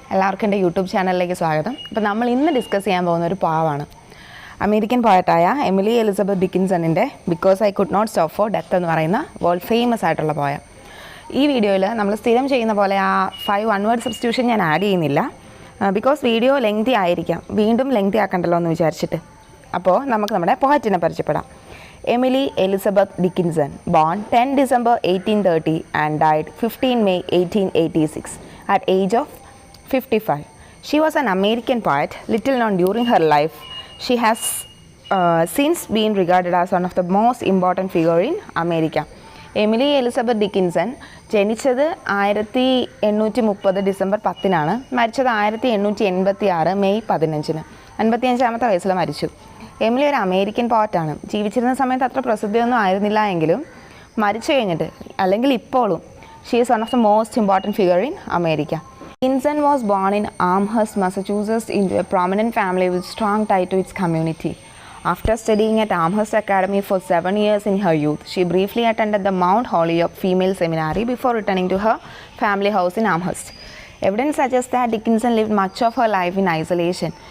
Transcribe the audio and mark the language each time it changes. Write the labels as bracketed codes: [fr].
[ml] എല്ലാവർക്കും എൻ്റെ യൂട്യൂബ് ചാനലിലേക്ക് സ്വാഗതം. അപ്പോൾ നമ്മൾ ഇന്ന് ഡിസ്കസ് ചെയ്യാൻ പോകുന്ന ഒരു പോയമാണ് American പോയറ്റായ Emily Elizabeth ഡിക്കിൻസണിൻ്റെ because I could not stop for death എന്ന് പറയുന്ന വേൾഡ് ഫേമസ് ആയിട്ടുള്ള പോയം. ഈ വീഡിയോയിൽ നമ്മൾ സ്ഥിരം ചെയ്യുന്ന പോലെ ആ 5 1 വേർഡ് സബ്സ്റ്റിറ്റ്യൂഷൻ ഞാൻ ആഡ് ചെയ്യുന്നില്ല, ബിക്കോസ് വീഡിയോ ലെങ്തി ആയിരിക്കാം, വീണ്ടും ലെങ്തി ആക്കണ്ടല്ലോ എന്ന് വിചാരിച്ചിട്ട്. അപ്പോൾ നമുക്ക് നമ്മുടെ പോയറ്റിനെ പരിചയപ്പെടാം. [en] Emily Elizabeth Dickinson, born 10 December 1830 and died 15 May 1886 at age of 55. She was an American poet, little known during her life. She has since been regarded as one of the most important figure in America. [ml] Emily Elizabeth Dickinson ജനിച്ചത് 1830 December 10-നാണ്. മരിച്ചത് 1886 May 15-ന്. 55-ാമത്തെ വയസ്സിൽ മരിച്ചു. Emily ഒരു American പോയറ്റാണ്. ജീവിച്ചിരുന്ന സമയത്ത് അത്ര പ്രസിദ്ധിയൊന്നും ആയിരുന്നില്ല എങ്കിലും മരിച്ചു കഴിഞ്ഞിട്ട് അല്ലെങ്കിൽ ഇപ്പോഴും [en] She is one of the most important figure in America. Dickinson was born in Amherst, Massachusetts, into a prominent family with strong tie to its community. After studying at Amherst Academy for 7 years in her youth, she briefly attended the Mount Holyoke Female Seminary before returning to her family house in Amherst. Evidence suggests that Dickinson lived much of her life in isolation.